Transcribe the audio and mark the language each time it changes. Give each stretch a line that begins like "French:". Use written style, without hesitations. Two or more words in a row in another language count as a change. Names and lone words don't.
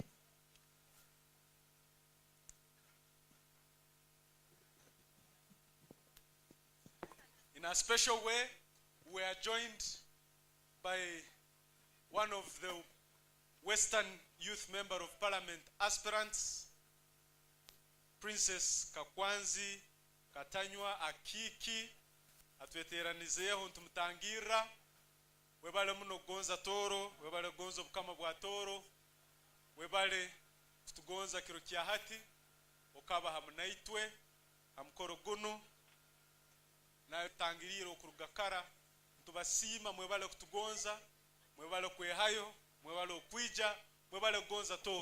English: In a special way, we are joined by one of the Western Youth Member of Parliament aspirants, Princess Kakwanzi Katanywa Akiki.
Tooro: Atweteranizeho ntumutangira. Webale muno gonza Tooro, webale gonza bukama bwa Tooro, webale kutugonza kiro kya hati okaba hamunaitwe amukoro guno na tangiriro kurugakara ntubasima mwebale kutugonza, mwebale kwehayo, mwebale okwija, mwebale gonza Tooro.